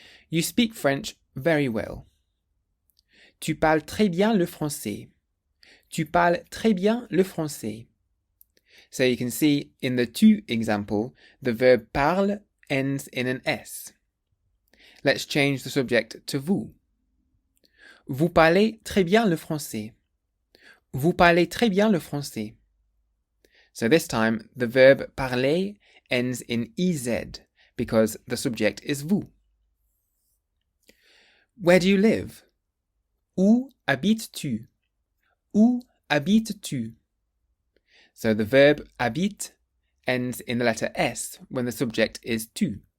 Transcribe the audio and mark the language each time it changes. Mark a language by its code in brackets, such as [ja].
[en] You speak French very well. [fr] Tu parles très bien le français. Tu parles très bien le français. [en] So you can see in the tu example, the verb parle ends in an s. Let's change the subject to vous. [fr] Vous parlez très bien le français. Vous parlez très bien le français. [en] So this time, the verb parler ends in ez because the subject is vous. Where do you live? [fr] Où habites-tu? Où habites-tu? [en] So the verb habite ends in the letter s when the subject is tu.